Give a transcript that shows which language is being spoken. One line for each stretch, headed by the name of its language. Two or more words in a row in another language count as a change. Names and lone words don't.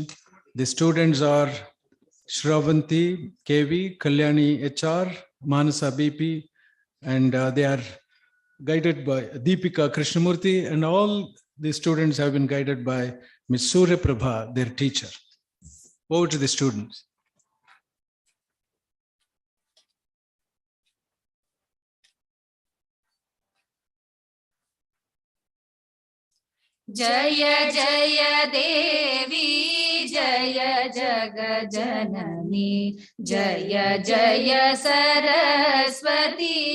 English: The students are Shravanti KV, Kalyani HR, Manasa BP, and they are guided by Deepika Krishnamurthy, and all the students have been guided by Ms. Surya Prabha, their teacher. Over to the students.
Hindi: जय जय देवी जय जग जननी जय जय सरस्वती